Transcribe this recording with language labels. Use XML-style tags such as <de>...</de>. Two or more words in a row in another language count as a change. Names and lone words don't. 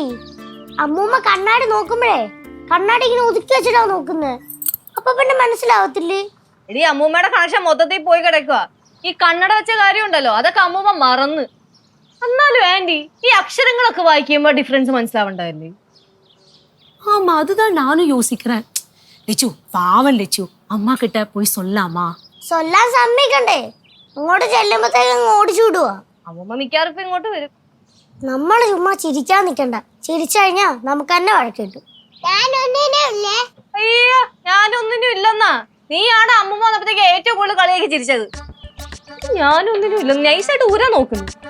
<ml>അമ്മൂമ്മ കണ്ണാടി നോക്കുമ്പോഴേ കണ്ണാടി ഇങ്ങനെ ഒതുക്കി വെച്ചിട്ടാ നോക്കുന്നത്. അപ്പൊ പിന്നെ മനസ്സിലാവത്തില്ലേ? എടി അമ്മൂമ്മയുടെ കണക്ഷൻ മൊത്തത്തിൽ പോയി കിടക്കുക. ഈ കണ്ണട വെച്ച കാര്യം ഉണ്ടല്ലോ, അതൊക്കെ അമ്മൂമ്മ മറന്ന്. എന്നാലും ആന്റി ഈ അക്ഷരങ്ങളൊക്കെ വായിക്കുമ്പോ ഡിഫറൻസ് മനസ്സിലാവണ്ടാവില്ലേ?</ml> <ta>ஆமா, அதுதான் நானும் யோசிக்கிறேன். லெச்சு பாவம் லெச்சு, அம்மா கிட்ட போய் சொல்லாமா?</ta> <ml>சொல்லாൻ സമ്മതിക്കണ്ടേ? അങ്ങോട്ട് ചെല്ലുമ്പോഴത്തേക്ക് ഓടിച്ചു വിടുവാ. അമ്മൂമ്മ മിക്കവാറും ഇപ്പൊ ഇങ്ങോട്ട് വരും. നമ്മള് ചുമ്മാ ചിരിക്കാൻ നിക്കണ്ട. ചിരിച്ചു കഴിഞ്ഞാ നമുക്ക് തന്നെ വഴക്ക് കിട്ടും. അയ്യോ, ഞാനൊന്നിനും ഇല്ലെന്നാ. നീയാണ് അമ്മൂമ്മ വന്നപ്പോഴത്തേക്ക് ഏറ്റവും കൂടുതൽ കളിയാക്കി ചിരിച്ചത്. ഞാനൊന്നിനും ഇല്ല, നൈസായിട്ട് ഊരാൻ നോക്കുന്നു.</ml>